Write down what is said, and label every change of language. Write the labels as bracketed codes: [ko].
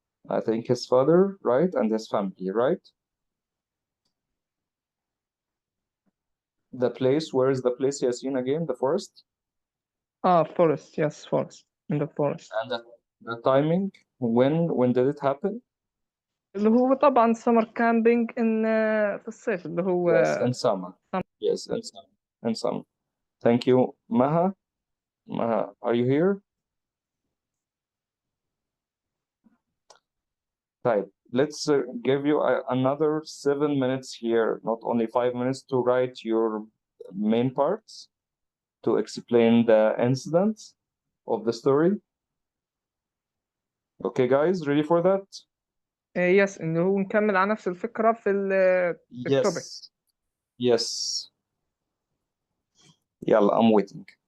[en] I think his father, right? And his family, right? The place, where is the place, Yasin, again? The forest? Forest. Yes, forest. In the forest. And the timing, when did it happen? [ar] اللي هو طبعا [en] summer camping [ar] في الصيف اللي هو [en] Yes, in summer. Yes, in summer. In summer. Thank you. Maha, are you here? Right. Let's give you another 7 minutes here, not only 5 minutes, to write your main parts, to explain the incidents of the story. Okay, guys, ready for that? [ar] يس إنه هو نكمل على نفس الفكرة في التوبيك. [en] Yes. Yes. [ar] يلا, [en] I'm waiting.